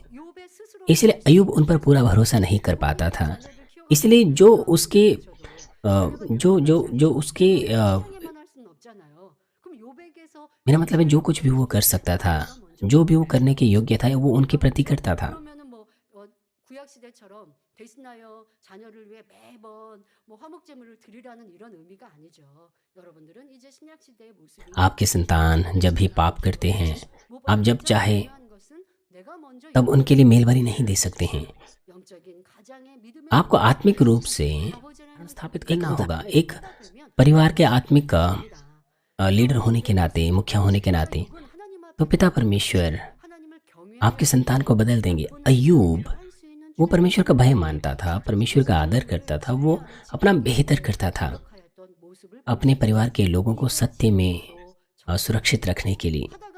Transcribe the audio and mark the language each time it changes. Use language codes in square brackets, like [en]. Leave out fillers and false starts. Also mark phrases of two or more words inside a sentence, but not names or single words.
[hi] इसलिए अय्यूब उन पर पूरा भरोसा नहीं कर पाता था। इसलिए जो उसके जो उसके मेरा मतलब है जो कुछ भी वो कर सकता था, जो भी वो करने के योग्य था, वो उनके प्रति करता था। [ko] 그러면은 뭐 구약 시대처럼 대신하여 자녀를 위해 매번 뭐 화목 제물을 드리라는 이런 의미가 아니죠. 여러분들은 이제 신약 시대의 모습이 [hi] आपके संतान जब भी पाप करते हैं, आप जब चाहे [ko] 중요한 것은 내가 먼저 [hi] तब उनके लिए मेलबलि नहीं दे सकते हैं। [ko] 영적인 가장의 믿음의 [hi] आपको आत्मिक रूप से स्थापित करना होगा। एक परिवार के आत्मिक लीडर होने के नाते, मुखिया होने के नाते, तो पिता परमेश्वर आपके संतान को बदल देंगे। अय्यूब वो परमेश्वर का भय मानता था, परमेश्वर का आदर करता था, वो अपना बेहतर करता था अपने परिवार के लोगों को सत्य में सुरक्षित रखने के लिए।